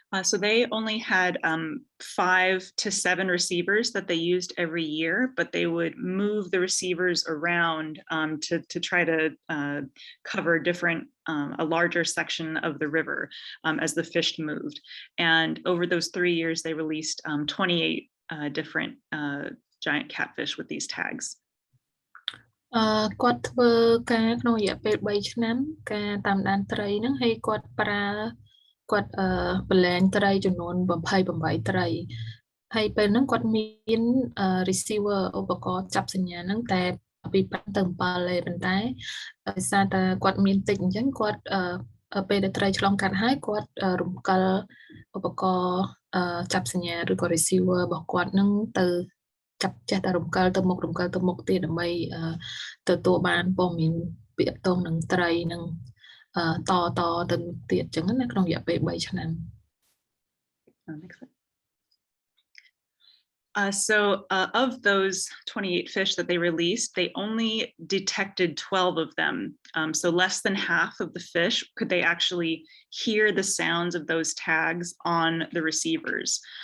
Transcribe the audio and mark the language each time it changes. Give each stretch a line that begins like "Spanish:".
English: So they only had 5 to 7 receivers that they used every year, but they would move the receivers around to try to cover a larger section of the river as the fish moved. And over those 3 years, they released 28 different giant catfish with these tags.
Khmer: គាត់ធ្វើការក្នុងរយៈពេល3ឆ្នាំការតាមដានត្រីហ្នឹងហើយគាត់ប្រើគាត់ប្រឡែងត្រីចំនួន28ត្រី ហើយពេលហ្នឹងគាត់មាន receiver ឧបករណ៍ចាប់សញ្ញាហ្នឹងតែពី5ទៅ7ទេប៉ុន្តែដោយសារតែគាត់មានតិចអញ្ចឹងគាត់ពេលដែលត្រីឆ្លងកាត់ហើយគាត់រំកិលឧបករណ៍ចាប់សញ្ញាឬក៏ receiver របស់គាត់ហ្នឹងទៅចាប់ចេះតែរំកិលទៅមុខទៀតដើម្បីទទួលបានព័ត៌មានពាក្យតងនឹងត្រីនឹងតទៅទៀតអញ្ចឹងណាក្នុងរយៈពេល3ឆ្នាំ
English: So of those 28 fish that they released, they only detected 12 of them. So less than half of the fish could they actually hear the sounds of those tags on the receivers.